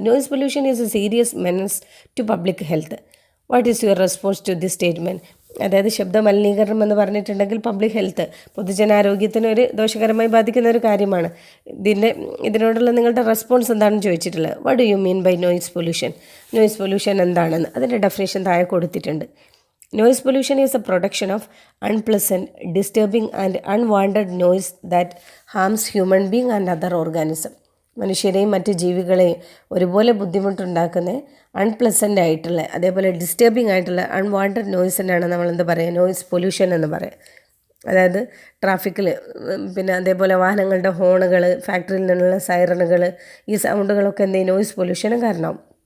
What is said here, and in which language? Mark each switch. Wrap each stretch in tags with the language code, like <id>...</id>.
<en>Noise pollution is a serious menace to public health. What is your response to this statement,</en> <ml>അതായത് ശബ്ദ മലിനീകരണം എന്ന് പറഞ്ഞിട്ടുണ്ടെങ്കിൽ public health, പൊതുജനാരോഗ്യത്തിന് ഒരു ദോഷകരമായി ബാധിക്കുന്ന ഒരു കാര്യമാണ്. ഇതിനോടുള്ള നിങ്ങളുടെ റെസ്പോൺസ് എന്താണെന്ന് ചോദിച്ചിട്ടുള്ളത്.</ml> <en>what do you mean by noise pollution,</en> <ml>noise pollution എന്താണെന്ന് അതിൻ്റെ ഡെഫിനേഷൻ താഴെ കൊടുത്തിട്ടുണ്ട്.</ml> <en>Noise pollution is a production of unpleasant, disturbing and unwanted noise that harms human being and other organism.</en> <ml>മനുഷ്യരെയും മറ്റ് ജീവികളെയും ഒരുപോലെ ബുദ്ധിമുട്ടുണ്ടാക്കുന്ന അൺപ്ലസൻ്റ് ആയിട്ടുള്ള അതേപോലെ ഡിസ്റ്റർബിംഗ് ആയിട്ടുള്ള അൺവാണ്ടഡ് നോയ്സിനാണ് നമ്മൾ എന്താ പറയുക, നോയ്സ് പൊല്യൂഷൻ എന്ന് പറയുക. അതായത് ട്രാഫിക്കിൽ പിന്നെ അതേപോലെ വാഹനങ്ങളുടെ ഹോണുകൾ, ഫാക്ടറിയിൽ നിന്നുള്ള സൈറണുകൾ, ഈ സൗണ്ടുകളൊക്കെ എന്ത് നോയ്സ് പൊല്യൂഷന് കാരണമാവും.</ml>